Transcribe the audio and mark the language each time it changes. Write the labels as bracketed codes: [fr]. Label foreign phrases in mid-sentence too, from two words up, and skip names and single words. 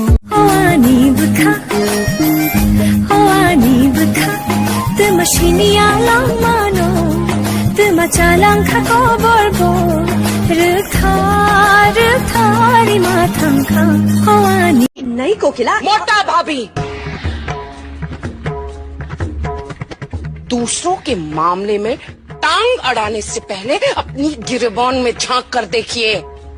[trp] Hoani butha Tuma shiniya lang mano Tuma chalang khako borbo Rukha rima thang kha Hoani [hi] नहीं कोकिला मोटा भाभी दूसरों के मामले में टांग अड़ाने से पहले अपनी गिरबान में झांक कर देखिए